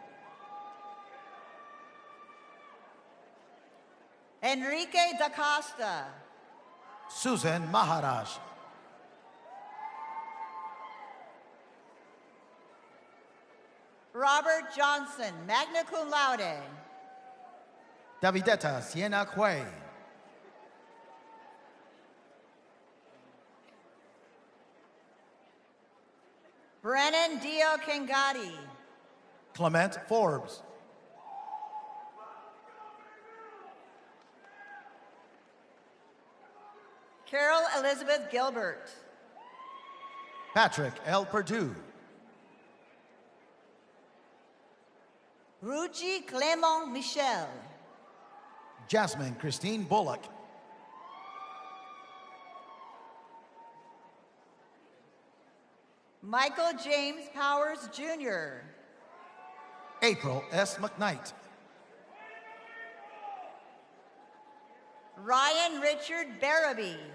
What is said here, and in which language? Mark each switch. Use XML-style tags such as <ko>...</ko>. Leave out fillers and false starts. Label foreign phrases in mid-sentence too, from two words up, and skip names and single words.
<en>Enrique da Costa. Susan Maharaj. Robert Johnson,</en> <la>magna cum laude.</la> <en>Davidetta Siena Quay. Brennan Dio Kengati. Clement Forbes. Carol Elizabeth Gilbert. Patrick L. Perdue. Ruchi Clement Michel. Jasmine Christine Bullock. Michael James Powers Jr. April S. McKnight. Ryan Richard Barabee.</en>